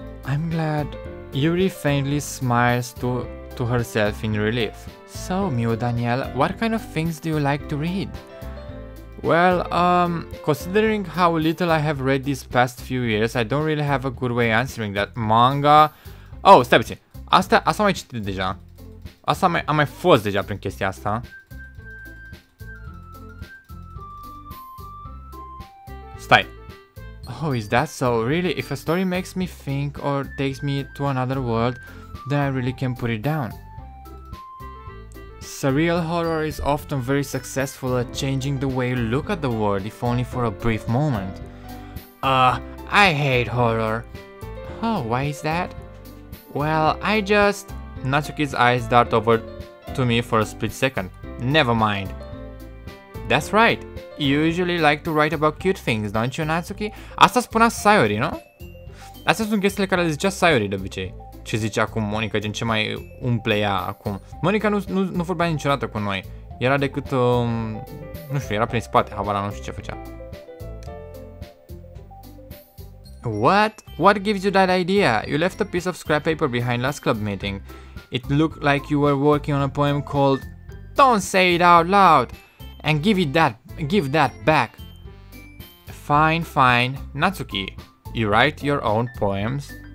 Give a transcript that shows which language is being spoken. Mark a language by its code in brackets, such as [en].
[en] I'm glad. Yuri faintly smiles to herself in relief. So, Miu Daniel, what kind of things do you like to read? Well, considering how little I have read these past few years, I don't really have a good way answering that. [ro] Manga... Oh, stai puțin. Asta am mai citit deja. Am mai fost deja prin chestia asta. Stai. [en] Oh, is that so? Really? If a story makes me think or takes me to another world, then I really can put it down. Surreal horror is often very successful at changing the way you look at the world, if only for a brief moment. I hate horror. Oh, why is that? Well, Natsuki's eyes dart over to me for a split second. Never mind. That's right. You usually like to write about cute things, don't you, Natsuki? [ro] Asta spunea Sayori, nu? Astea sunt chestiile care le zicea Sayori de obicei. Ce zicea acum Monica, gen ce mai umple ea acum. Monica nu vorbea niciodată cu noi. Era decât, nu știu, era prin spate, habar nu știu ce făcea. [en] What? What gives you that idea? You left a piece of scrap paper behind last club meeting. It looked like you were working on a poem called Don't Say It Out Loud! And give that back. Fine, fine. Natsuki, you write your own poems?